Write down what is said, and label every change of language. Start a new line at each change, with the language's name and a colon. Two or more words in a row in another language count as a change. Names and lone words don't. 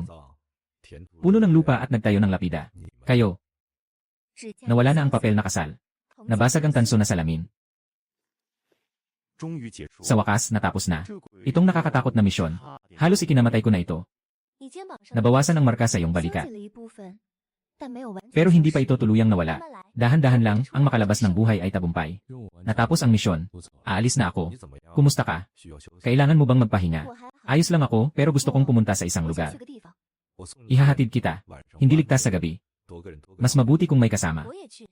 Filipino: Puno ng lupa at nagtayo ng lapida. Kayo,
Chinese: 只见
Filipino: nawala na ang papel na kasal. Nabasag ang tanso na salamin. Sa wakas, natapos na. Itong nakakatakot na misyon. Halos ikinamatay ko na ito.
Chinese: 你肩膀上
Filipino: Nabawasan ang marka sa iyong
Chinese: 消
Filipino: balikat.
Chinese: 解了一部分，但没有完全
Filipino: Pero hindi pa
Chinese: 消
Filipino: ito
Chinese: 失
Filipino: tuluyang nawala.
Chinese: 慢慢来
Filipino: Dahan-dahan lang, ang makalabas ng buhay ay tagumpay. Natapos ang misyon. Aalis na ako. Kumusta ka? Kailangan mo bang magpahinga?
Chinese: 我还好，
Filipino: Ayos lang ako, pero gusto kong pumunta sa isang
Chinese: 我想
Filipino: lugar.
Chinese: 去个地方。
Filipino: Ihahatid kita. Hindi ligtas sa gabi. Mas mabuti kung may kasama.
Chinese: 我也去。